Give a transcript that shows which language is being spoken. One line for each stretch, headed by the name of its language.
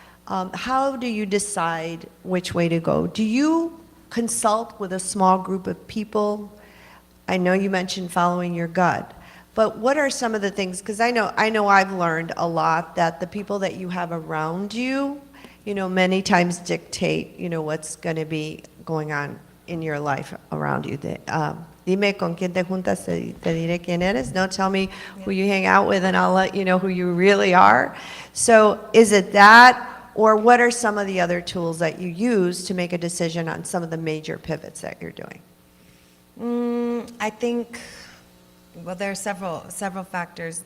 English: How do you decide which way to go? Do you consult with a small group of people? I know you mentioned following your gut, but what are some of the things, because I know I've learned a lot that the people that you have around you, many times dictate, what's going to be going on in your life around you.
Spanish: Dime con quién te juntas, te diré quién eres.
English: Don't tell me who you hang out with, and I'll let you know who you really are. So is it that, or what are some of the other tools that you use to make a decision on some of the major pivots that you're doing? I think, well, there are several factors.